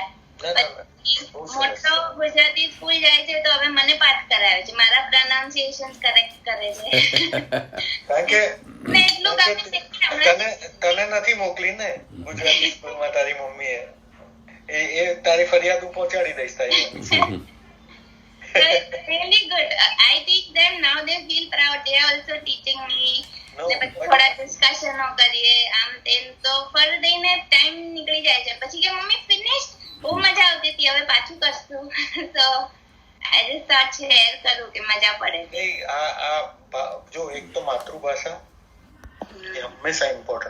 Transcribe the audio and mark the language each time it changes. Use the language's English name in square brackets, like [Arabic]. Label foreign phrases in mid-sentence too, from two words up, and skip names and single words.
[Gujarati] મોટો ગુજરાતી સ્કૂલ જાય છે તો હવે મને પાઠ કરાવે છે, મારા [English] pronunciation correct [Gujarati] કરે છે. કારણ કે ને એટલું કામ તને નથી મોકલી ને ગુજરાતી સ્કૂલમાં તારી મમ્મીએ, એ તારી ફરિયાદ હું પહોંચાડી દઈશ તારી. [English] Really good. I teach them, now they feel proud. They are also teaching me. No, [Gujarati] ને પછી [English] but- [Gujarati] થોડા ડિસ્કશનો કરીએ આમ તેમ તો ફર દઈને ટાઈમ નીકળી જાય છે. પછી કે મમ્મી ફિનિશ, બહુ મજા આવતી હતી, હવે પાછું કરશું. [English] So I just thought share [Gujarati] કરું કે મજા પડે છે. નહીં, જો એક તો માતૃભાષા એ હંમેશા ઇમ્પોર્ટન્ટ